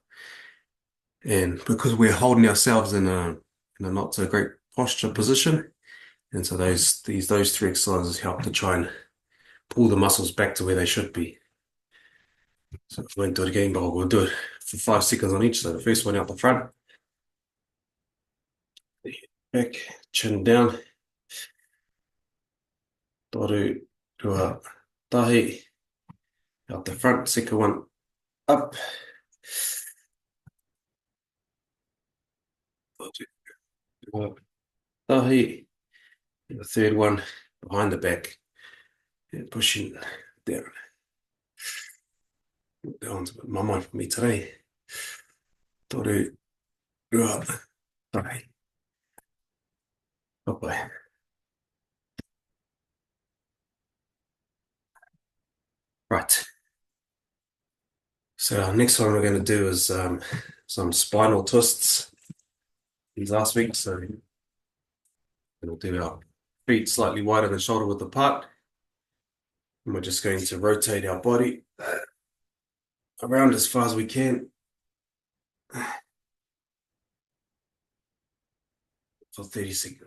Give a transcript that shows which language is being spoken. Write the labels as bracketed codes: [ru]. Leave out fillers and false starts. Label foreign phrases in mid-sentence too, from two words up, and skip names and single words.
[en] And because we're holding ourselves in a not so great posture position, and so those three exercises help to try and pull the muscles back to where they should be. So if we won't do it again, but we'll do it for 5 seconds on each. So the first one out the front, back, chin down. [mi] Toru, ua, tahi, [en] out the front. Second one, up. [mi] Toru, ua, tahi. [en] And the third one, behind the back, and pushing down. That one's a bit mama for me today. [mi] Toru, ua, tahi. [en] Bye-bye. Right. So our next one we're going to do is some spinal twists. These last week, so we'll do our feet slightly wider than shoulder width apart, and we're just going to rotate our body around as far as we can for 30 seconds.